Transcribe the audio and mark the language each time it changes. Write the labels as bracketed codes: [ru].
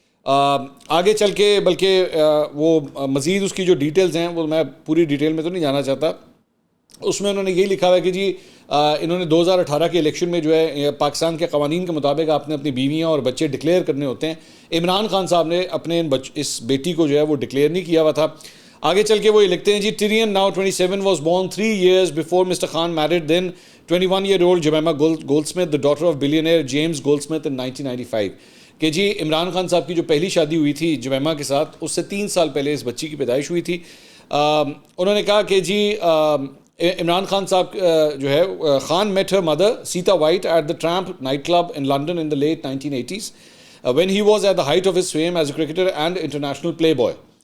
[ur] آگے چل کے بلکہ وہ مزید اس کی جو ڈیٹیلز ہیں وہ میں پوری ڈیٹیل میں تو نہیں جانا چاہتا, اس میں انہوں نے یہی لکھا ہوا ہے کہ جی انہوں نے 2018 کے الیکشن میں جو ہے پاکستان کے قوانین کے مطابق آپ نے اپنی بیویاں اور بچے ڈکلیئر کرنے ہوتے ہیں. عمران خان صاحب نے اپنے اس بیٹی کو جو ہے وہ ڈکلیئر نہیں کیا ہوا تھا. آگے چل کے وہ یہ لکھتے ہیں جی [en] Tyrian now 27 was born 3 years before Mr. Khan married then 21-year-old Jemima Goldsmith, the daughter of billionaire James Goldsmith in 1995. [ur] کہ جی عمران خان صاحب کی جو پہلی شادی ہوئی تھی جمیمہ کے ساتھ اس سے 3 سال پہلے اس بچی کی پیدائش ہوئی تھی. انہوں نے کہا کہ جی عمران خان صاحب جو ہے [en] Khan met her mother Sita White at the Tramp nightclub in London in the late 1980s when he was at the height of his fame as a cricketer and international playboy.